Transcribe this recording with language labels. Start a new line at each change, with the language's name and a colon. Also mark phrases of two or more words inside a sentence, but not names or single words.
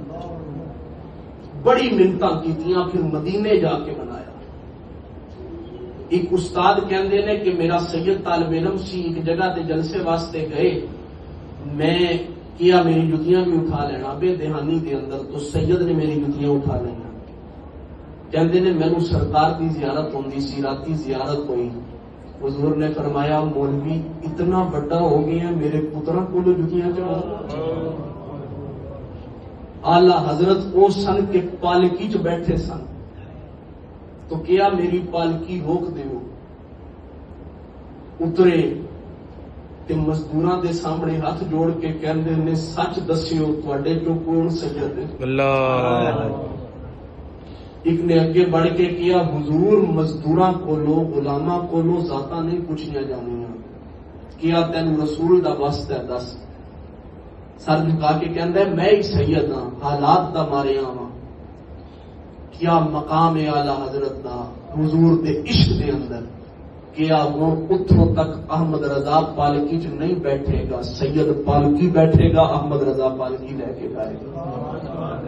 Punjabi: بڑی منتاں کیتیاں پھر مدینے جا کے بنایا. ایک استاد کہندے نے کہ میرا سید طالب علم سی ایک جگہ تے جلسے واسطے گئے. میں کیا میری جتیاں بھی اٹھا لینا بے دہانی دے اندر تو سید نے میری جتیاں اٹھا لینا. کہندے نے مینوں سرکار دی زیارت ہوندی سی راتی زیارت ہوئی. حضور نے فرمایا مولوی اتنا بڑا ہو گیا میرے پتراں کولوں جتیاں چڑھا. آلہ حضرت او سن کے پالکی چ بیٹھے سن تو کیا میری پالکی روک دیو. اترے تے مزدوراں دے سامنے ہاتھ جوڑ کے کہندے نے سچ دسیو تواڈے چوں کون سید ہے. اللہ. ایک نے اگے بڑھ کے کیا حضور مزدوراں کولو غلاماں کولو ذاتاں نہیں پوچھیاں جانیاں. کیا تینوں رسول دا واسط ہے دس. سر جھکا کے کہندا ہے میں ہی سید ہاں حالات دا ماریا ہاں. کیا مقام ہے اعلی حضرت دا حضور دے عشق دے اندر. کیا وہ اتھوں تک احمد رضا پالکی چ نہیں بیٹھے گا سید پالکی بیٹھے گا احمد رضا پالکی لے کے جائے گا.